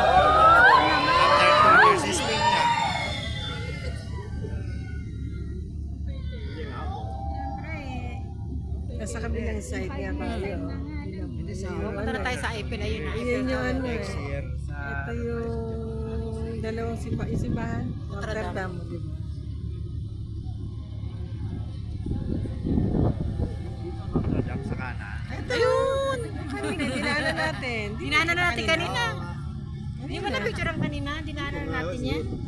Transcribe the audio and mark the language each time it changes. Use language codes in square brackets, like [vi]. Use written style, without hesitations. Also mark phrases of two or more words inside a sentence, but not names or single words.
[en] After 2 years [tl] sa Spain na. Nasa kabilang side nga tayo. Hindi sa Punta na tayo sa Eiffel. Ayun na. Yan yung ano eh. [en] next year sa [tl] Ito yung dalawang simbahan. Notre Dame, di ba? Notre Dame sa kanan. Ito yun! Kanina, dinaanan natin. Dinaanan na natin kanina. Hindi mo na picture ang kanina. Dinaanan na natin yan.